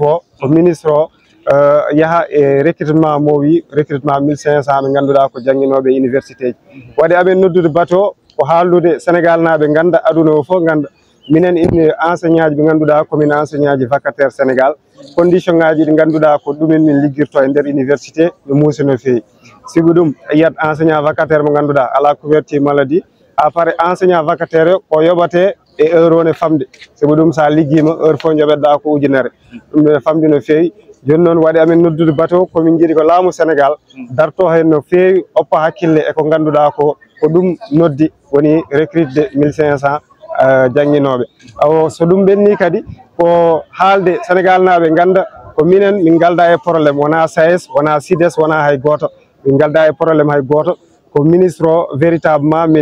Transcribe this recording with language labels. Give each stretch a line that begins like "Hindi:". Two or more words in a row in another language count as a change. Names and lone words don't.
Fula: o ministre o yaaha e recrutement mo wi recrutement 1500 ɓe ganduɗa ko jangguinoɓe université ji waɗi amen noddude batu o ko haaldude Sénégal naaɓe ganda aduna o fof ganda minen ine enseignant ji ɓe ganduɗa komin enseignant ji vacataire Sénégal condition ngaji ɗi ganduɗa ko ɗumen min liggirto e nder université no muusi no feewi sibu ɗum yiyat
French: enseignant vacataire
Fula: mo ganduɗa ala couverture
French: maladie à part enseignant vacataire
Fula: o yoɓate e heure o ne famde sabu ɗum sa liggima heure fof joɓeɗa ko ujunere ɗum ne famdi no feewi joni noon waɗi amen noddude bateau komin jiiɗi ko laamu Sénégal darto hen no feewi oppa hakkille eko ganduɗa ko ɗum noddi woni recrude 1500 jangguinoɓe awo so ɗum ɓenni kadi ko haalde Sénégal naaɓe ganda ko minen min galda e probléme wona SAES wona SUDES wona hay goto min galda e probléme hay goto ko ministre o véritablement